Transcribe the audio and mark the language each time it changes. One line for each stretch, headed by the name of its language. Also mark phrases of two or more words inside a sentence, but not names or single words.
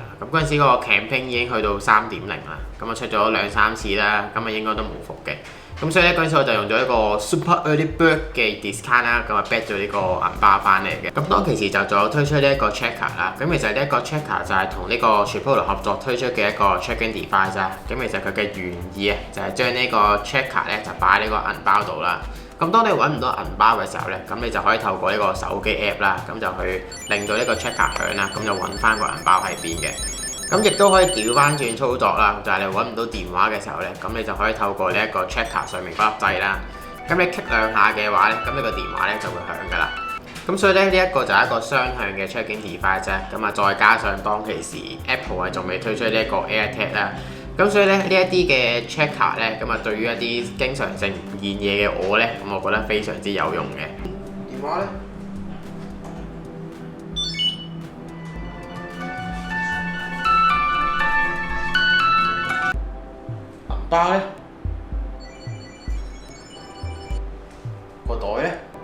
Cantonese: 咁嗰陣時嗰個 campaign 已經去到 3.0 啦，咁啊出咗2-3次啦，咁啊應該都冇伏嘅。咁所以咧嗰陣時我就用咗一個
English: Super Early Bird
Cantonese: 嘅 discount 啦，咁啊 back 咗呢個銀包翻嚟嘅。咁當其時就仲有推出呢一個 checker 啦。咁其實呢一個 checker 就係同呢個 Chipolo 合作推出嘅一個
English: checking device
Cantonese: 啦。咁其實佢嘅原意啊，就係將呢個 checker 咧就擺喺呢個銀包度啦。咁當你揾唔到銀包嘅時候咧，咁你就可以透過呢個手機 app 啦，咁就去令到呢個 checker 響啦，咁就揾翻個銀包喺邊嘅。咁亦都可以調翻轉操作啦，就係你揾唔到電話嘅時候咧，咁你就可以透過呢一個 checker 上面嗰粒掣啦，咁你 click 2下嘅話咧，咁你個電話咧就會響噶啦。咁所以咧呢一個就係一個雙向嘅
English: checking device
Cantonese: 啫，咁啊再加上當其時 Apple 係仲未推出呢一個 AirTag 啦。咁所以咧呢一啲嘅 checker 咧，咁啊對於一啲經常性唔見嘢嘅我咧，咁我覺得非常之有用嘅。電話咧，銀包咧，個袋咧。